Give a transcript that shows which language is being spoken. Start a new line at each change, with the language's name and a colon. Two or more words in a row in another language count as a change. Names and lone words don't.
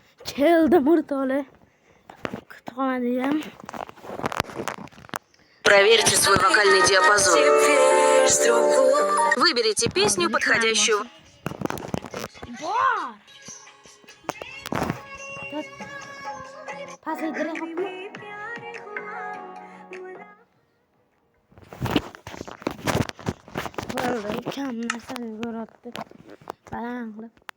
Uzbek: Keldim o'rtoqlar. Kutubxonadayam.
Russian: Проверьте свой вокальный диапазон. Выберите песню, подходящую.
Uzbek: Bor. Pasaytirib qopmi? Bo'ldi, kam narsani ko'ribdi. Baland qilib.